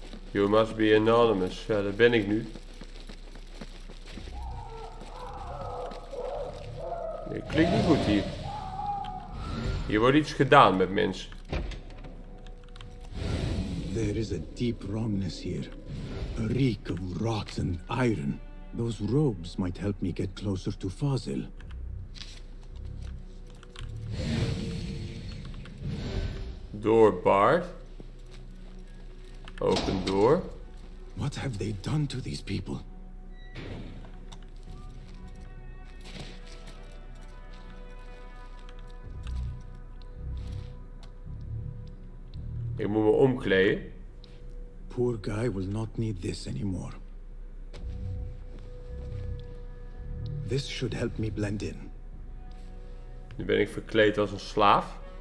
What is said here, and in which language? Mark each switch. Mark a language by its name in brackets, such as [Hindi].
[English] You must be anonymous. [Dutch] Ja, dat ben ik nu. Nee, klinkt niet goed hier. Hier wordt iets gedaan met mensen. [English] There is a deep wrongness here. A reek of rot and iron. Those robes might help me get closer to Fazil. Door barred. Open door. What have they done to these people? [Dutch] Ik moet me omkleden. [English] Poor guy will not need this anymore. This should help me blend in. [Dutch] Nu ben ik verkleed als een slaaf.